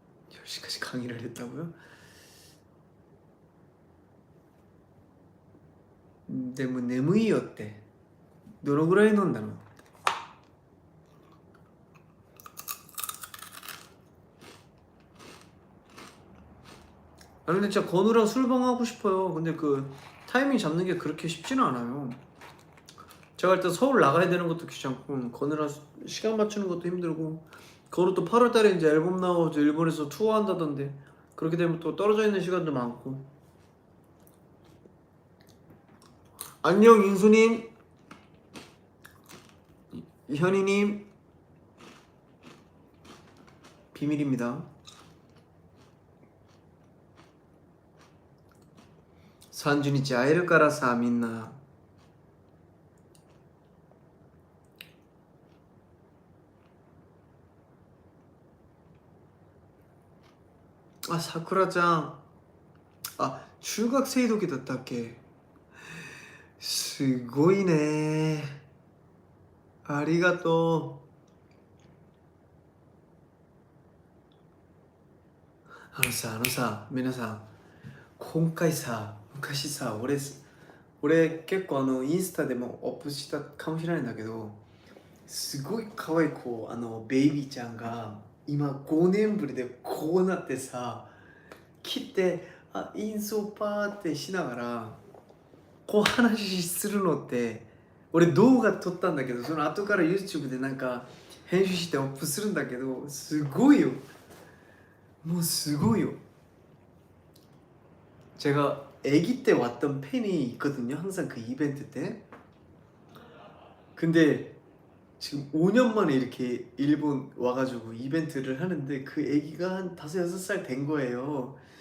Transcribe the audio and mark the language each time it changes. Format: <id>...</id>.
<ko>10시까지 강의를 했다고요? 근데 뭐</ko> <ja>眠いよって どのぐらい飲んだの?</ja> <ko>근데 진짜 건우랑 술방 하고 싶어요. 근데 그 타이밍 잡는 게 그렇게 쉽지는 않아요. 제가 일단 서울 나가야 되는 것도 귀찮고 건우랑 시간 맞추는 것도 힘들고 건우 또 8월 달에 이제 앨범 나오고 일본에서 투어한다던데 그렇게 되면 또 떨어져 있는 시간도 많고. 안녕 인수님, 현이님, 비밀입니다.</ko> <ja>30日会えるからさみんな。さくらちゃん、中学生時だったっけ？すごいね。ありがとう。皆さん、今回さ、昔さ、俺結構インスタでもアップしたかもしれないんだけど、すごい可愛い子、ベイビーちゃんが今5年ぶりでこうなってさ、来てインスをパーってしながらこう話するのって俺動画撮ったんだけど、その後から YouTube でなんか編集してアップするんだけど、すごいよ。もうすごいよ。</ja> <ko>제가 아기 때 왔던 팬이 있거든요. 항상 그 이벤트 때. 근데 지금 5년 만에 이렇게 일본 와가지고 이벤트를 하는데 그 아기가 한 5-6살 된 거예요.</ko>